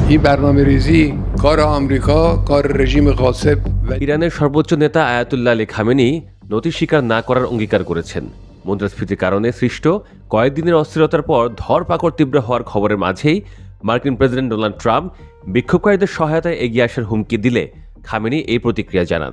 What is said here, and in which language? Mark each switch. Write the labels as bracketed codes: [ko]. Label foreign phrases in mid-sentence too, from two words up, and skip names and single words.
[fa] این برنامه‌ریزی کار آمریکا کار رژیم غاصب [bn] ইরানের সর্বোচ্চ নেতা আয়াতুল্লাহ আলী খামেনি নথি স্বীকার না করার অঙ্গীকার করেছেন। মুদ্রাস্ফীতির কারণে সৃষ্ট কয়েকদিনের অস্থিরতার পর ধরপাকড় তীব্র হওয়ার খবরের মাঝেই মার্কিন প্রেসিডেন্ট ডোনাল্ড ট্রাম্প বিক্ষোভকারীদের সহায়তায় এগিয়ে আসার হুমকি দিলে খামেনি এই প্রতিক্রিয়া জানান।